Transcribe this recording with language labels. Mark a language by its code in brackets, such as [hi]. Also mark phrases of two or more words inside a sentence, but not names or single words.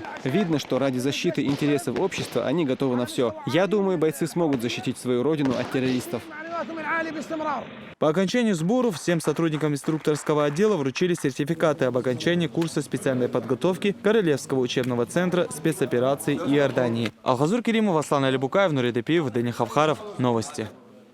[ru] Видно, что ради защиты интересов общества они готовы на все. Я думаю, бойцы смогут защитить свою родину от террористов. По окончании сборов всем сотрудникам инструкторского отдела вручили сертификаты об окончании курса специальной подготовки Королевского учебного центра спецопераций Иордании. Алхазур Керимов, Аслан Алибукаев, Нурит Эпиев, Дани Хавхаров. Новости.